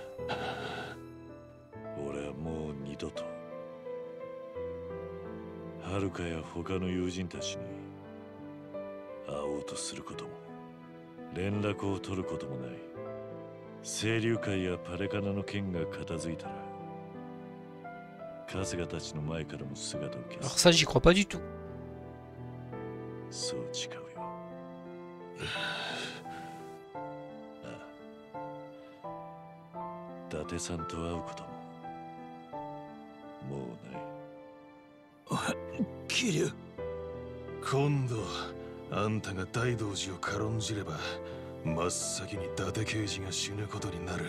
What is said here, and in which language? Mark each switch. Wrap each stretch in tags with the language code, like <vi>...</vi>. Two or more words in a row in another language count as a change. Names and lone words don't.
<ja>俺はもう二度とはるかや他の友人たちに会おうとすることも連絡を取ることもない。清流会やパレカナの件が片付いたら春日たちの前からも姿を消</ja> <fr>Alors</fr> <ja>す。</ja> <fr>ça, j'y crois pas du tout.</fr> <ja>そう誓うよ。ああ、伊達さんと会うことももうない。桐生。今度あんたが大道寺を軽んじれば真っ先に伊達刑事が死ぬことになる。</ja>